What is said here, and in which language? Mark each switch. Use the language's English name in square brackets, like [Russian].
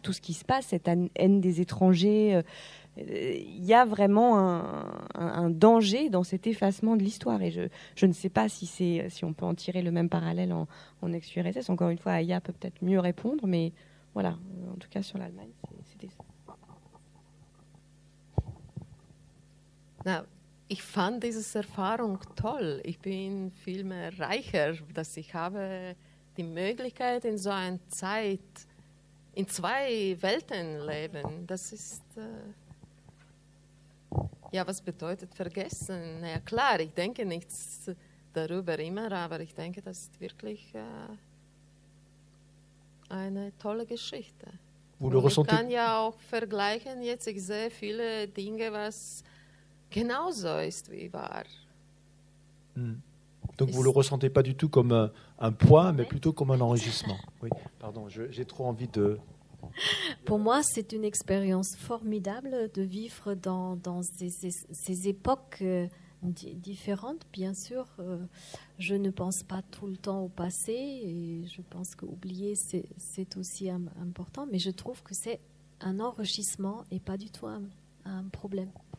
[French] Tout ce qui se passe, cette haine des étrangers, il y a vraiment un danger dans cet effacement de l'histoire. Et je ne sais pas si on peut en tirer le même parallèle en ex-URSS. Encore une fois, Aya peut peut-être mieux répondre, mais voilà, en tout cas sur l'Allemagne, c'était ça. [German] Ich fand diese Erfahrung toll. Ich bin viel mehr reicher, dass ich habe die Möglichkeit in so einer Zeit in 2 Welten leben. Das ist, was bedeutet vergessen? Ja klar, ich denke nichts darüber immer, aber ich denke, das ist wirklich eine tolle Geschichte. Ich kann ja auch vergleichen, jetzt ich sehe viele Dinge, was genauso ist wie war. [French] Donc Et vous ne le ressentez pas du tout comme un poids, mais plutôt comme un enrichissement. Oui, pardon, j'ai trop envie de... Pour moi, c'est une expérience formidable de vivre dans ces époques différentes. Bien sûr, je ne pense pas tout le temps au passé et je pense qu'oublier, c'est aussi important, mais je trouve que c'est un enrichissement et pas du tout un problème.